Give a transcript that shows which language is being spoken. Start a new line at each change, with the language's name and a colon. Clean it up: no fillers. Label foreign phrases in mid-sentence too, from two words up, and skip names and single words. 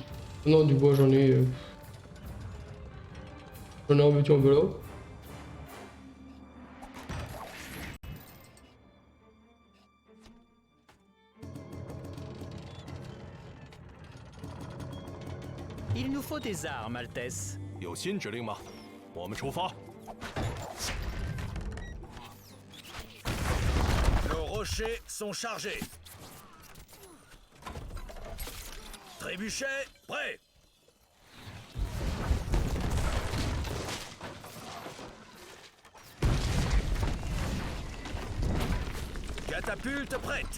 French: Non, du bois, j'en ai. J'en ai remettu un peu là. Il nous faut des armes, Altesse.
Chinese: 有新指令吗？我们出发。
French: Nos rochers sont chargés. Trébuchet prêt. Catapulte prête.